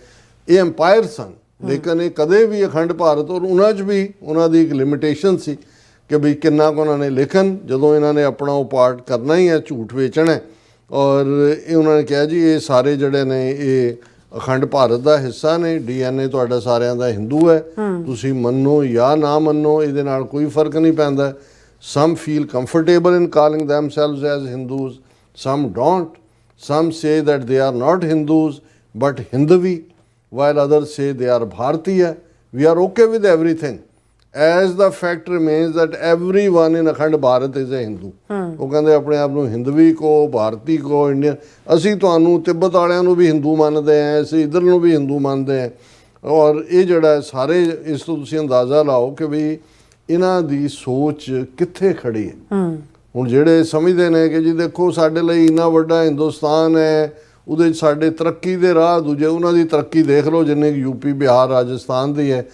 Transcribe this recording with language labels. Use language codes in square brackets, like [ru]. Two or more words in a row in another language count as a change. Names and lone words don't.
[pa] ਇਹ ਐਮਪਾਇਰ ਸਨ, ਲੇਕਿਨ ਇਹ ਕਦੇ ਵੀ ਅਖੰਡ ਭਾਰਤ, ਔਰ ਉਹਨਾਂ 'ਚ ਵੀ ਉਹਨਾਂ ਦੀ ਇੱਕ ਲਿਮਿਟੇਸ਼ਨ ਸੀ ਕਿ ਵੀ ਕਿੰਨਾ ਕੁ ਉਹਨਾਂ ਨੇ, ਲੇਕਿਨ ਜਦੋਂ ਇਹਨਾਂ ਨੇ ਆਪਣਾ ਉਹ ਪਾਰਟ ਕਰਨਾ ਹੀ ਹੈ, ਝੂਠ ਵੇਚਣਾ, ਔਰ ਇਹ ਉਹਨਾਂ ਨੇ ਕਿਹਾ ਜੀ ਇਹ ਸਾਰੇ ਜਿਹੜੇ ਨੇ ਇਹ ਅਖੰਡ ਭਾਰਤ ਦਾ ਹਿੱਸਾ ਨੇ, DNA ਤੁਹਾਡਾ ਸਾਰਿਆਂ ਦਾ ਹਿੰਦੂ ਹੈ, ਤੁਸੀਂ ਮੰਨੋ ਜਾਂ ਨਾ ਮੰਨੋ ਇਹਦੇ ਨਾਲ ਕੋਈ ਫਰਕ ਨਹੀਂ ਪੈਂਦਾ। [en] Some feel comfortable in calling themselves as Hindus, some don't, some say that they are not Hindus but Hindvi, while others say they are Bharatiya. We are okay with everything as the fact remains that everyone in [pa] ਅਖੰਡ ਭਾਰਤ [en] is a Hindu. [pa] ਉਹ ਕਹਿੰਦੇ ਆਪਣੇ ਆਪ ਨੂੰ ਹਿੰਦਵੀ ਕੋ, ਭਾਰਤੀ ਕੋ, ਇੰਡੀਅਨ। ਅਸੀਂ ਤੁਹਾਨੂੰ ਤਿੱਬਤ ਵਾਲਿਆਂ ਨੂੰ ਵੀ ਹਿੰਦੂ ਮੰਨਦੇ ਹਾਂ, ਅਸੀਂ ਇੱਧਰ ਨੂੰ ਵੀ ਹਿੰਦੂ ਮੰਨਦੇ ਹਾਂ। ਔਰ ਇਹ ਜਿਹੜਾ ਸਾਰੇ, ਇਸ ਤੋਂ ਤੁਸੀਂ ਅੰਦਾਜ਼ਾ ਲਾਓ ਕਿ ਵੀ ਇਹਨਾਂ ਦੀ ਸੋਚ ਕਿੱਥੇ ਖੜੀ ਹੈ। ਹੁਣ ਜਿਹੜੇ ਸਮਝਦੇ ਨੇ ਕਿ ਜੀ ਦੇਖੋ ਸਾਡੇ ਲਈ ਇੰਨਾ ਵੱਡਾ ਹਿੰਦੁਸਤਾਨ ਹੈ, ਉਹਦੇ 'ਚ ਸਾਡੇ ਤਰੱਕੀ ਦੇ ਰਾਹ ਦੂਜੇ, ਉਹਨਾਂ ਦੀ ਤਰੱਕੀ ਦੇਖ ਲਓ ਜਿੰਨੇ ਯੂਪੀ, ਬਿਹਾਰ, ਰਾਜਸਥਾਨ ਦੀ ਹੈ।